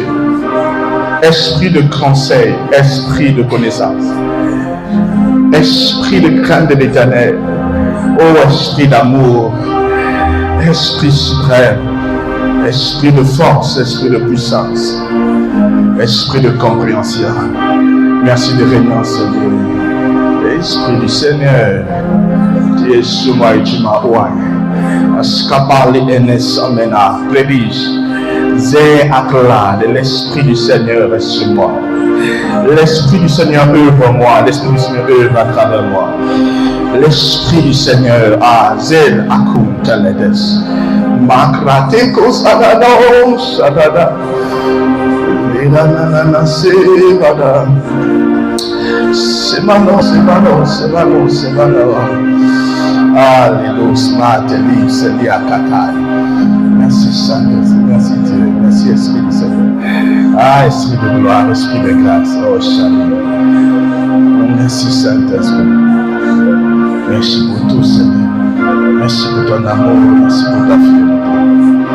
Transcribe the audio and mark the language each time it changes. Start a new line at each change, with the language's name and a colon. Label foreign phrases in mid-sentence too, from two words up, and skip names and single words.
French: Esprit de conseil, Esprit de connaissance, Esprit de crainte de l'Éternel, ô Esprit d'amour, Esprit suprême, Esprit de force, Esprit de puissance, Esprit de compréhension. Merci de venir en ce Dieu. Esprit du Seigneur, tu es sur moi et tu m'as oigné. Ascapali enes amena, prédige. Zé akla, de l'Esprit du Seigneur est sur moi. L'Esprit du Seigneur œuvre en moi, l'Esprit du Seigneur œuvre à travers moi. L'Esprit du Seigneur a zel akum teledes. Makrateko sadada, sadada. Linanana sevada. Semano, semano, semano, semano. Alléluia, mateli, selia katai. Merci Saint-Esprit, merci Dieu, merci Esprit du Seigneur. Ah, Esprit de gloire, Esprit de grâce, oh Shalom. Merci Saint-Esprit. Merci pour tout Seigneur. Merci pour ton amour, merci pour ta fidélité.